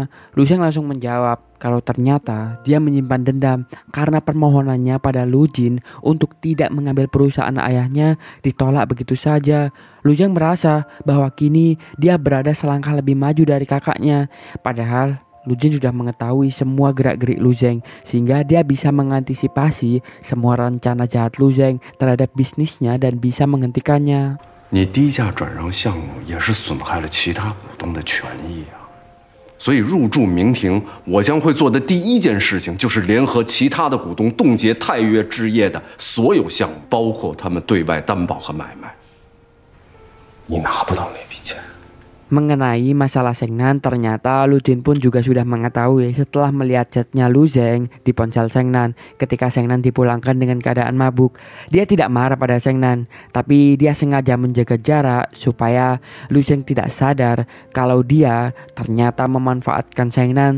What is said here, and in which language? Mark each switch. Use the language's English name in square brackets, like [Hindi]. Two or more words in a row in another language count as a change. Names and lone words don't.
[Indonesian] Lu Zeng langsung menjawab kalau ternyata dia menyimpan dendam karena permohonannya pada Lu Jin untuk tidak mengambil perusahaan ayahnya ditolak begitu saja. Lu Zeng merasa bahwa kini dia berada selangkah lebih maju dari kakaknya. Padahal Lu Jin sudah mengetahui semua gerak-gerik Lu Zeng sehingga dia bisa mengantisipasi semua rencana jahat Lu Zeng terhadap bisnisnya dan bisa menghentikannya. [Chinese] 你低价转让项目也是损害了其他股东的权益啊，所以入驻明庭，我将会做的第一件事情就是联合其他的股东冻结泰岳置业的所有项目，包括他们对外担保和买卖。你拿不到那笔钱。 [Indonesian] Mengenai masalah Sengnan, ternyata Lu Jin pun juga sudah mengetahui setelah melihat chatnya Lu Zeng di ponsel Sengnan ketika Sengnan dipulangkan dengan keadaan mabuk. Dia tidak marah pada Sengnan, tapi dia sengaja menjaga jarak supaya Lu Zeng tidak sadar kalau dia ternyata memanfaatkan Sengnan.